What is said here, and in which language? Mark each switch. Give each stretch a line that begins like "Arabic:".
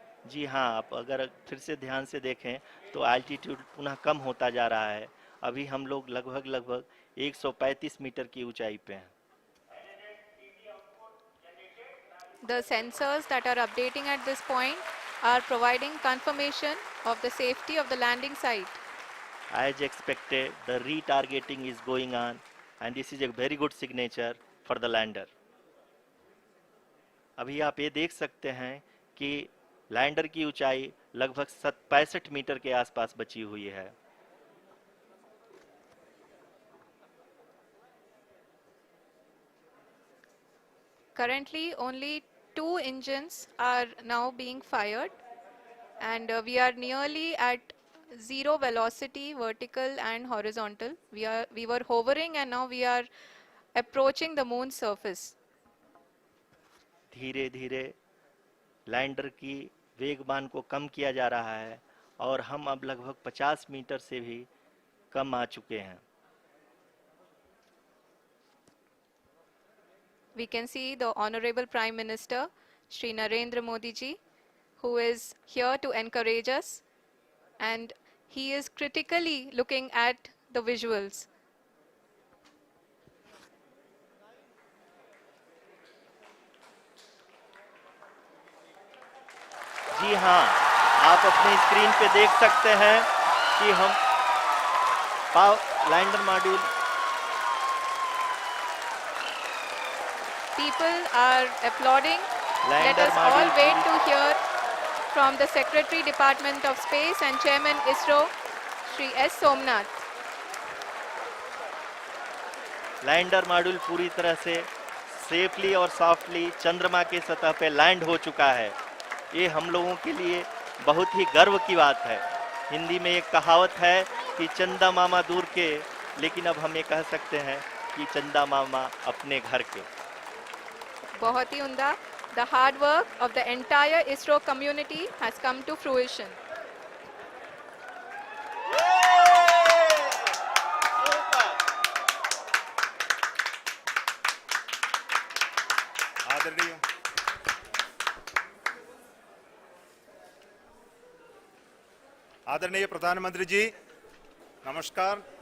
Hindi: जी हाँ, आप अगर फिर से ध्यान से देखें तो एल्टीट्यूड पुनः कम होता जा रहा है। अभी हम लोग लगभग लगभग 135 मीटर की ऊंचाई पे हैं।
English: The sensors that are updating at this point are providing confirmation of the safety of the landing site. As expected, the retargeting is going on and this is a very good signature for the lander.
Hindi: अभी आप ये देख सकते हैं कि lander की ऊंचाई लगभग 65 मीटर के आसपास बची हुई है।
English: Currently, only two engines are now being fired, and we are nearly at zero velocity, vertical and horizontal. We were hovering, and now we are approaching the moon's surface.
Hindi: धीरे धीरे लैंडर की वेगमान को कम किया जा रहा है और हम अब लगभग 50 मीटर से भी कम आ चुके हैं.
English: We can see the Honorable Prime Minister, Shri Narendra Modi ji, who is here to encourage us, and he is critically looking at the visuals.
Hindi: जी हाँ, आप अपने स्क्रीन पे देख सकते हैं कि हम lander module.
English: People are applauding. Let
Hindi: lander
English: us all
Hindi: module
English: wait to hear from the Secretary Department of Space and Chairman ISRO, Shri S. Somnath.
Hindi: Lander module पूरी तरह से सेफली और सॉफ्टली चंद्रमा के सतह पे लैंड हो चुका है. ये हम लोगों के लिए बहुत ही गर्व की बात है. हिंदी में एक कहावत है कि चंदा मामा दूर के, लेकिन अब हम ये कह सकते हैं कि चंदा मामा अपने घर के. बहुत ही उम्दा.
English: The hard work of the entire ISRO community has come to fruition.
Hindi: आदरणीय आदरणीय प्रधानमंत्री जी, नमस्कार.